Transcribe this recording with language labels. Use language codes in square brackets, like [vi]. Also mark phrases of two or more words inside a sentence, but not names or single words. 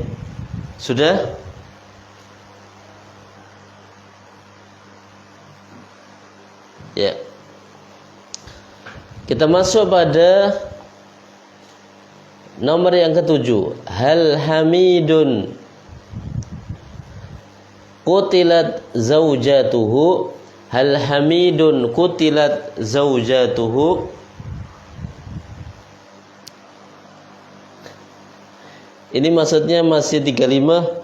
[id] Sudah? Ya. Kita masuk pada nomor yang ketujuh. [ar] هل حامد قتلت زوجته. هل حامد قتلت زوجته. [id] Ini maksudnya masih 35.